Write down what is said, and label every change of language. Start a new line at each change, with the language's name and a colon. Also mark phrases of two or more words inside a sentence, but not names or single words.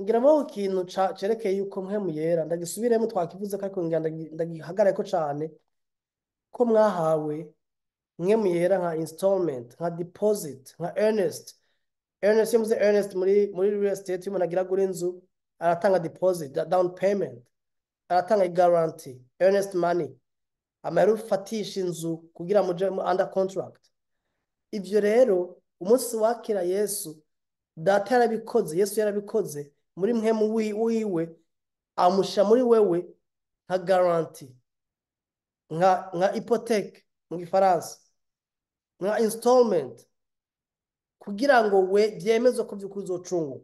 Rundi: ngira ngo ikintu cerekeye yuko mpwemu yera ndagisubiremo twakivuze ko ariko ngira ndagihagarare cyane ko mwahawe mpwemu yera nka installment nka deposit nka earnest iyo muze earnest muri
English: real estate
Rundi: umuntu agira gura inzu aratanga deposit
English: down payment
Rundi: aratanga guarantee
English: earnest money
Rundi: amahera ufatisha inzu kugira muje
English: under contract.
Rundi: Ivyo rero umunsi wakira Yesu data yarabikoze, Yesu yarabikoze muri mpwemu wiwe amusha muri wewe nka guarantee nka hypothèque mu gifaransa nka installment kugira ngo we byemezwe ko by'ukuri uzocunguka.